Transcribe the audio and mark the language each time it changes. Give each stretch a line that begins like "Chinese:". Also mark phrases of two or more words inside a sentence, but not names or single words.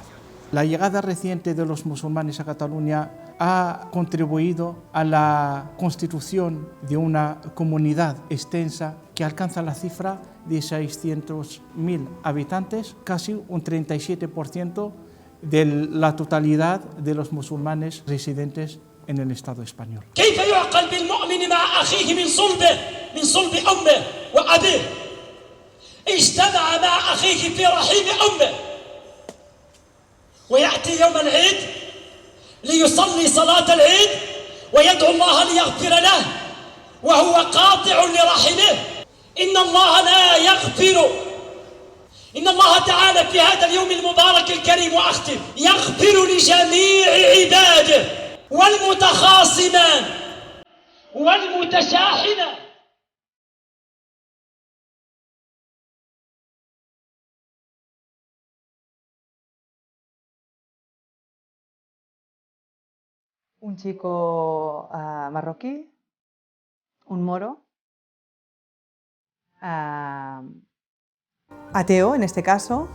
Spanish: La llegada reciente de los musulmanes a Cataluña ha contribuido a la constitución de una comunidad extensa que alcanza la cifra de 600.000 habitantes, casi un 37% de la totalidad de los musulmanes residentes en el Estado español.
Arabic: كيف يعقل بالمؤمن مع أخيه من صلب أمه وأبيه اجتمع مع أخيه في رحيم أمه ويأتي يوم العيد ليصلي صلاة العيد ويدعو الله ليغفر له وهو قاطع لرحمه إن الله لا يغفر إن الله تعالى في هذا اليوم المبارك الكريم وأختم يغفر لجميع عباده والمتخاصمان والمتشاحنان.
Spanish: Un chico marroquí, un moro, ateo en este caso.